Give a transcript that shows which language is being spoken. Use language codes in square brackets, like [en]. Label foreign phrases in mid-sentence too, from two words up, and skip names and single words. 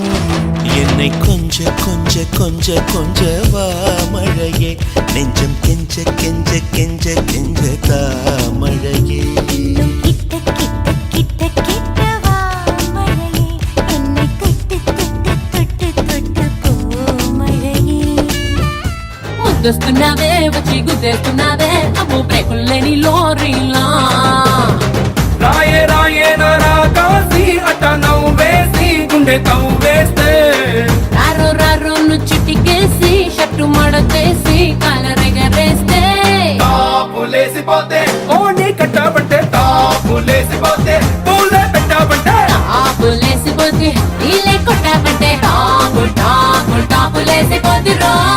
[ta] என்னை கொஞ்ச கொஞ்ச கொஞ்ச கொஞ்ச வா மழையே நெஞ்சம் கெஞ்ச கெஞ்ச கெஞ்ச கெஞ்ச தாமழையே இன்னும் கிட்ட கிட்ட கிட்ட கிட்ட வா மழையே என்னை தொட்டு தொட்டு தொட்டு தொட்டு போ மழையே [te] ముద్దస్తున్నావే వచ్చి గుద్దేస్తున్నావే అమ్మో బ్రేకుల్లేని లోరీలా రాయే రాయే నా కాసి అట్ట నవ్వేసి గుండె తవ్వేస్తే రారో రారో చుట్టికేసి షట్టు మడతేసి కాలరెగరేస్తే తాపులేసిపోతే ఓని కట్టబట్టే తాపులేసిపోతే పూలే పెట్టబట్టే టాపులేసిపోతే నీలే కొట్టబట్టే టాపు టాపు టాపులేసిపోతిరో